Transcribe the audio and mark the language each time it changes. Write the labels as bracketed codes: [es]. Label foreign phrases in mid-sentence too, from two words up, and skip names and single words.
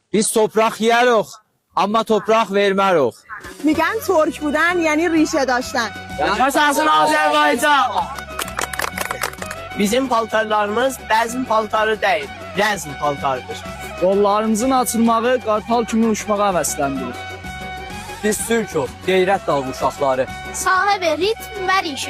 [az] Biz toprak yiyərik, amma toprak vermərik. [fa] میگن ترک بودن یعنی ریشه داشتن. [az] Yaşasın Azərbaycan! Bizim paltarlarımız bəzin paltarı deyil, rəzm paltarıdır. Qollarımızın açılmağı qartal kimi uçmağa həvəsləndirir. Biz Türk'ük, qeyrət dağı uşaqları. Sahibi ritm və rişə.